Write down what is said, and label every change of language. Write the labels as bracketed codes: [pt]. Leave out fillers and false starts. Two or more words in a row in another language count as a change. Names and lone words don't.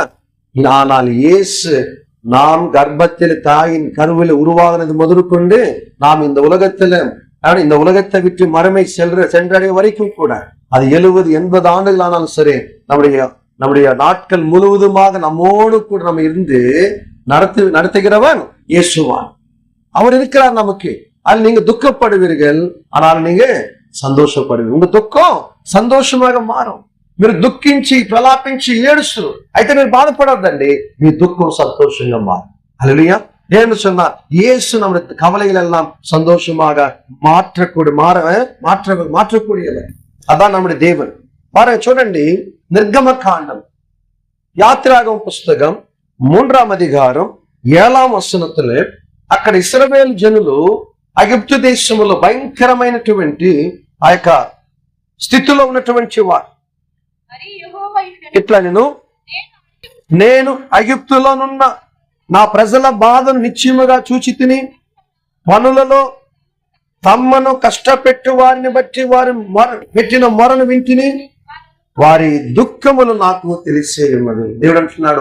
[ta] ஆனால் இயேசு நாம் கர்ப்பத்தில் தாயின் கருவில் உருவாகினது முதற்கொண்டு நாம் இந்த உலகத்தை விட்டு மறுமை சென்றடைய வரைக்கும் கூட அது 70-80 ஆண்டுகள் ஆனாலும் சரி நம்முடைய நாட்கள் முழுவதுமாக நம்மோடு கூட நம்ம இருந்து நடத்துகிறவன் இயேசுவான். அவர் இருக்கிறார் நமக்கு. அது நீங்க துக்கப்படுவீர்கள், ஆனால் நீங்க [te] సంతోషపడి ఉంగ దుఃఖం సంతోషంగా మారం. మీరు దుఃఖించి ప్రలాపించి ఏడుస్తారు, అయితే మీరు బాధపడద్దండి, మీ దుఃఖం సంతోషంగా మారం. హల్లెలూయా. [ta] ஏன்னு சொன்னா இயேசு நம்முடைய கவலைகள் எல்லாம் சந்தோஷமாக மாற்றக்கூடியவர். அதான் நம்முடைய தேவன். பாருங்க, [te] చూడండి, నిర్గమ కాండం యాత్రాగమ పుస్తకం 3వ అధికారం 7వ వచనంలో అక్కడ ఇశ్రాయేలు జనులు ఐగుప్తు దేశంలో భయంకరమైనటువంటి ఆ యొక్క స్థితిలో ఉన్నటువంటి వారు. ఇట్లా నేను ఐగుప్తులోనున్న నా ప్రజల బాధను నిశ్చయముగా చూచి తిని, పనులలో తమ్మను కష్టపెట్టు వారిని బట్టి వారి పెట్టిన మొరను వింటిని, వారి దుఃఖములు నాకు తెలిసేయమని దేవుడు అంటున్నాడు.